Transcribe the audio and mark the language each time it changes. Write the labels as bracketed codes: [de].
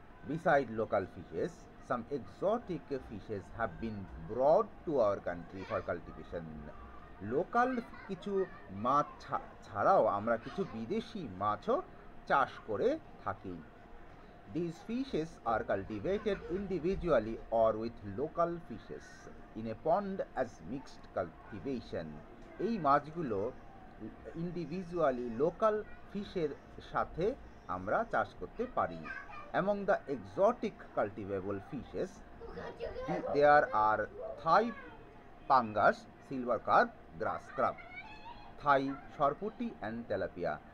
[en] Beside local fishes, some exotic fishes have been brought to our country for cultivation. [bn] Local কিছু মাছ ছাড়াও আমরা কিছু বিদেশি মাছও চাষ করে থাকি। [en] These fishes are cultivated individually or with local fishes in a pond as mixed cultivation. [bn] এই মাছগুলো ইন্ডিভিজুয়ালি লোকাল ফিশের সাথে আমরা চাষ করতে পারি। [en] Among the exotic cultivable fishes, there are Thai pangas, silver carp, grass carp, Thai সরপুঁটি and tilapia.